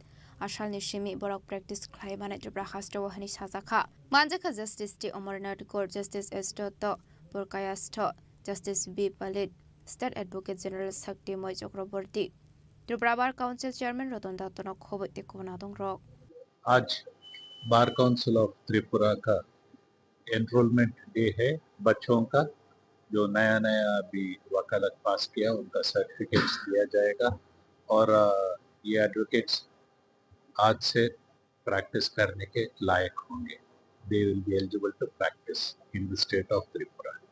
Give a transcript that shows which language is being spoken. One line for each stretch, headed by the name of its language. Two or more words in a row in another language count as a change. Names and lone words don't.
Kok Borok: Ashal nishimi borok practice khlaimane Tripura hasto hani sajaka. Manjaka Justice T Amarnath Court Justice S. Purkayastho Justice B. Palit
English: State Advocate General
Kok Borok: Sakti Moi Chakraborty Tripura Bar Council Chairman Ratan Dattanok Khoboti Konadong Rok.
Hindi: आज बार काउंसिल ऑफ त्रिपुरा का
English: enrollment day
Hindi: है बच्चों का जो नया नया अभी वकालत पास किया उनका सर्टिफिकेट्स दिया जाएगा और ये एडवोकेट्स आज से प्रैक्टिस करने के लायक होंगे
English: they will be eligible to practice in the state of Tripura